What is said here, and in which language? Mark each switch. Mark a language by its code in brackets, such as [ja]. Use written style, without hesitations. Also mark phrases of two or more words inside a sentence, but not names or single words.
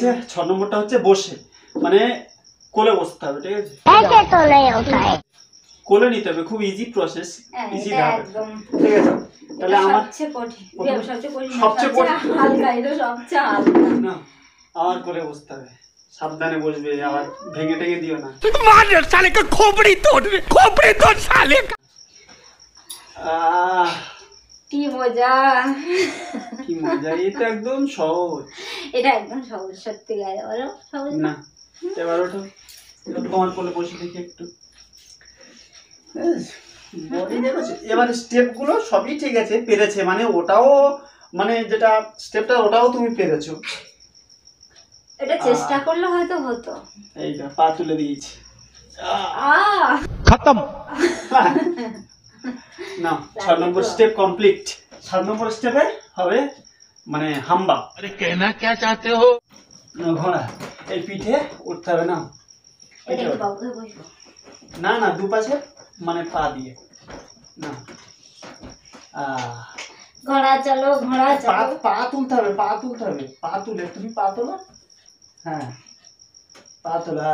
[bn] 6 নম্বরটা হচ্ছে বসে, মানে কোলে বসতে হবে, ঠিক আছে? কোলে নিতে হবে, খুব [en] easy process, [bn] ইজি ধাপ, ঠিক আছে? তাহলে আমার সবচেয়ে হালকা, এটা সবচেয়ে হালকা না, আমার কোলে বসতে হবে, সাবধানে বসবে, আবার ভেঙে টেঙে দিও না। [hi] मार साले का खोपड़ी तोड़ साले का। [bn] কি মজা, কি মজা, এটা একদম সহজ। এটা একদম সহজ, সত্যি গায়ে বলো সহজ না। এবার ওঠো, তোমার কোলে বসে দেখি একটু। বডি দেখেছো? এবার স্টেপ গুলো সবই ঠিক আছে, পেরেছে, মানে ওটাও, মানে যেটা স্টেপটা ওটাও তুমি পেরেছো। এটা চেষ্টা করলে হয়তো হতো। এইটা পা তুলে দিয়েছি, खत्म। না 6 নম্বর [en] step complete. [bn] 7 নম্বর স্টেপে হবে মানে হাম্বা। [hi] अरे कहना क्या चाहते हो? [bn] ঘোড়া, এই পিঠে উঠতে হবে। না এটা কি বাবুকে বসবো? না না, দুপাশে মানে পা দিয়ে। না ঘোড়া চলো, ঘোড়া চলো। পা তুলতে হবে, পা তুলে তুমি পা তোলো। হ্যাঁ, পা তোলা।